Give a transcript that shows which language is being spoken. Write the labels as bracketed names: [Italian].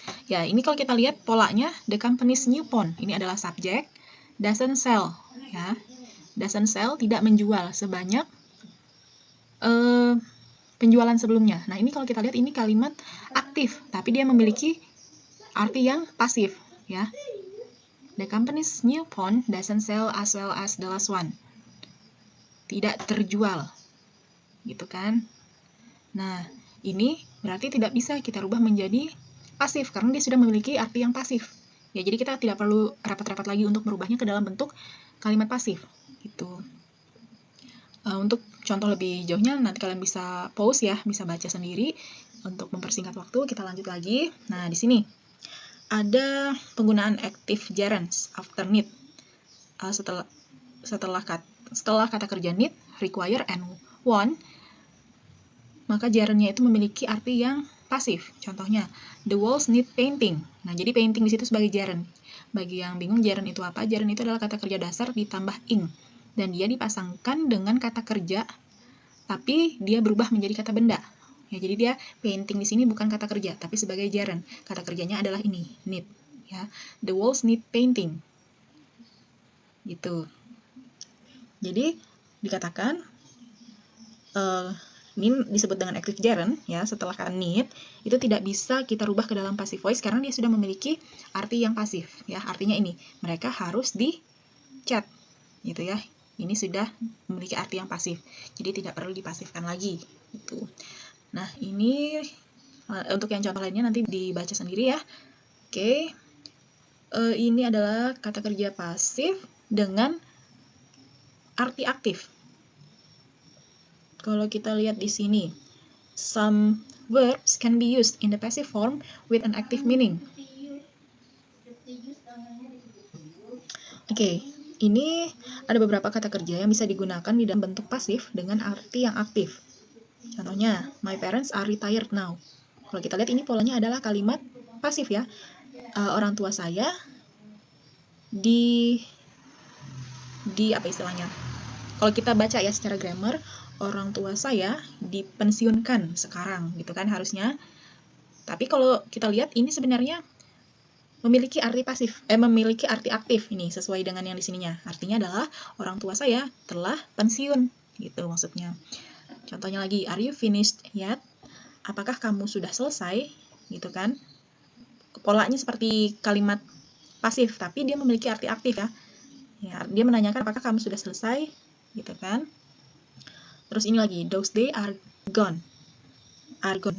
[Indonesian] Ya, ini kalau kita lihat polanya, [English] the company's new phone, [Indonesian] ini adalah subjek, [English] doesn't sell [Indonesian] ya. Doesn't sell, tidak menjual sebanyak penjualan sebelumnya. Nah, ini kalau kita lihat ini kalimat aktif, tapi dia memiliki arti yang pasif ya. [English] The company's new phone doesn't sell as well as the last one. [Indonesian] Tidak terjual. Gitu kan? Nah, ini berarti tidak bisa kita rubah menjadi pasif karena dia sudah memiliki arti yang pasif. Ya, jadi kita tidak perlu repot-repot lagi untuk merubahnya ke dalam bentuk kalimat pasif. Gitu. Untuk contoh lebih jauhnya nanti kalian bisa pause ya, bisa baca sendiri. Untuk mempersingkat waktu, kita lanjut lagi. Nah, di sini ada penggunaan active gerunds after need. Setelah kata kerja need, require, and want, maka gerundnya itu memiliki arti yang pasif. [English] Contohnya, the walls need painting. [Indonesian] Nah, jadi painting di situ sebagai gerund. Bagi yang bingung gerund itu apa? Gerund itu adalah kata kerja dasar ditambah ing. Dan dia dipasangkan dengan kata kerja, tapi dia berubah menjadi kata benda. Ya, jadi dia painting di sini bukan kata kerja, tapi sebagai gerund. Kata kerjanya adalah ini, need. [English] Ya, the walls need painting. [Indonesian] Gitu. Jadi dikatakan ini disebut dengan active gerund ya, setelah kata need itu tidak bisa kita rubah ke dalam passive voice karena dia sudah memiliki arti yang pasif ya. Artinya ini, mereka harus di chat gitu ya. Ini sudah memiliki arti yang pasif. Jadi tidak perlu dipasifkan lagi gitu. Nah, ini untuk yang contoh lainnya nanti dibaca sendiri ya. Oke. Ini adalah kata kerja pasif dengan arti aktif. Kalau kita lihat di sini, [English] some verbs can be used in the passive form with an active meaning. [Indonesian] Oke, ini ada beberapa kata kerja yang bisa digunakan di dalam bentuk pasif dengan arti yang aktif. [English] Contohnya, my parents are retired now. [Indonesian] Kalau kita lihat ini polanya adalah kalimat pasif ya. Orang tua saya di apa istilahnya? Kalau kita baca ya secara grammar, orang tua saya dipensiunkan sekarang, gitu kan harusnya. Tapi kalau kita lihat ini sebenarnya memiliki arti pasif, memiliki arti aktif ini sesuai dengan yang di sininya. Artinya adalah orang tua saya telah pensiun, gitu maksudnya. Contohnya lagi, [English] are you finished yet? [Indonesian] Apakah kamu sudah selesai? Gitu kan? Polanya seperti kalimat pasif, tapi dia memiliki arti aktif ya. Ya, dia menanyakan apakah kamu sudah selesai? Gitu kan? Terus ini lagi, [English] those days are gone. Are gone.